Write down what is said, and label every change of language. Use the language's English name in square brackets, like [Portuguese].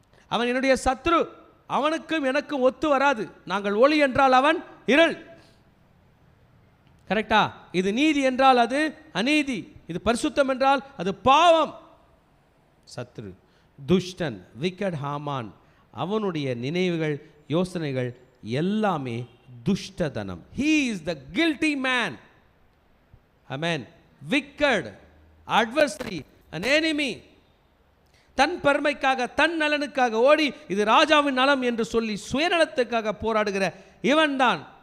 [Tamil] அவன் என்னுடைய சத்ரு. அவனுக்கும் எனக்கும் ஒத்து வராது. நாங்கள் ஒளி என்றால் அவன் இருள். கரெக்டா? இது நீதி என்றால் அது அநீதி, இது பரிசுத்தம் என்றால் அது பாவம். சத்ரு, துஷ்டன், விக்கட். ஹாமான், அவனுடைய நினைவுகள், யோசனைகள் எல்லாமே துஷ்டதனம். [English] he is the guilty man. amen. wicked, adversary, an enemy. [Tamil] தன் பெருமைக்காக, தன் நலனுக்காக ஓடி இது ராஜாவின் நலம் என்று சொல்லி சுயநலத்துக்காக போராடுகிற இவன் தான்.